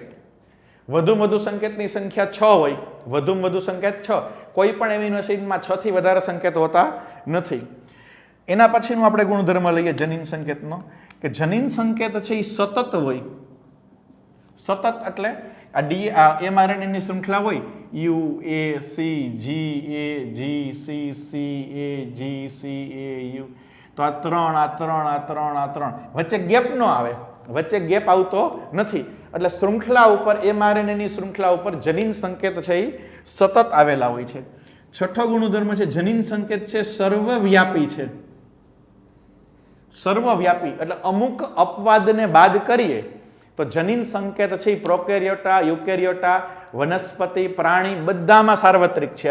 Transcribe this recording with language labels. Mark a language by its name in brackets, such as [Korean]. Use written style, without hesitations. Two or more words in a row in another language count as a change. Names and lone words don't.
[Gujarati] વધુ સંકેતની સંખ્યા 6 હોય, વધુ સંકેત 6, કોઈ પણ એમિનો એસિડમાં 6 થી વધારે સંકેત હોતા નથી. એના પછીનું આપણે ગુણધર્મ લઈએ જનીન સંકેતનો, કે જનીન સંકેત છે એ સતત હોય. સતત એટલે આ mRNA શૃંખલા હોય, U A C G A G C C A G C A U, તો આ 3 વચ્ચે ગેપ ન આવે, વચ્ચે ગેપ આવતો નથી. એટલે શૃંખલા ઉપર mRNA શૃંખલા ઉપર જનીન સંકેત છે એ સતત આવેલા હોય છે. છઠ્ઠો ગુણધર્મ છે જનીન સંકેત છે સર્વવ્યાપી છે. સર્વવ્યાપી એટલે અમુક અપવાદને બાદ કરીએ તો જનીન સંકેત છે એ પ્રોકેરિયોટા, યુકેરિયોટા, વનસ્પતિ, પ્રાણી બધામાં સાર્વત્રિક છે.